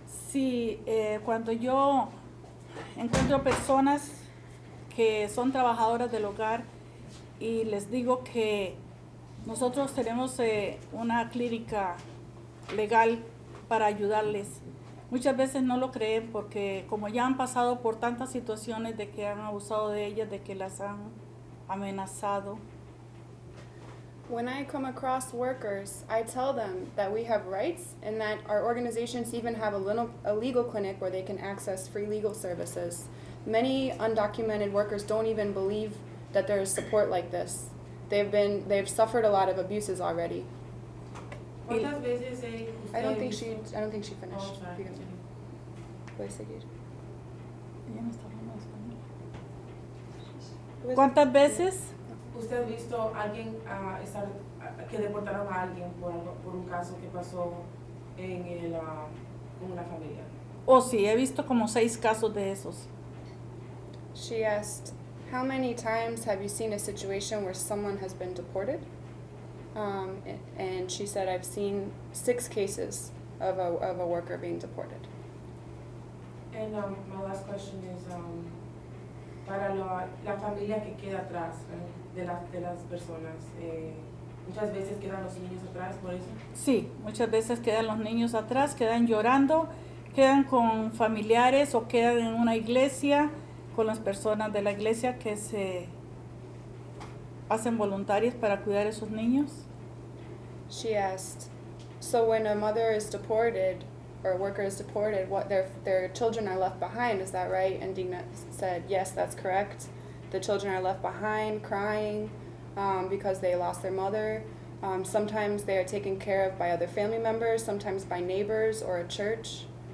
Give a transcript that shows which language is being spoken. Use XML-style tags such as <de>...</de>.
<es>Sí, cuando yo encuentro personas que son trabajadoras del hogar y les digo que nosotros tenemos una clínica legal para ayudarles, muchas veces no lo creen porque como ya han pasado por tantas situaciones de que han abusado de ellas, de que las han amenazado.</es> <en>When I come across workers, I tell them that we have rights and that our organizations even have a legal clinic where they can access free legal services. Many undocumented workers don't even believe that there is support like this. They've suffered a lot of abuses already.</en> <es>¿Cuántas veces</es> <en>I don't think she finished. Oh, sorry. You can-</en> <es>Puedes seguir. Ella no está hablando español. ¿Cuántas veces? ¿Usted ha visto a alguien que deportaron a alguien por un caso que pasó con una familia? Oh, sí, he visto como 6 casos de esos.</es> <en>She asked, how many times have you seen a situation where someone has been deported? And she said, I've seen 6 cases of a worker being deported. And my last question is,</en> <es>para la familia que queda atrás de las personas, muchas veces quedan los niños atrás por eso. Sí, muchas veces quedan los niños atrás, quedan llorando, quedan con familiares o quedan en una iglesia con las personas de la iglesia que se hacen voluntarias para cuidar a esos niños.</es> <en>She asked, so when a mother is deported or a worker is deported, what their children are left behind, is that right? And Digna said, yes, that's correct. The children are left behind crying because they lost their mother. Sometimes they are taken care of by other family members, sometimes by neighbors or a church.</en>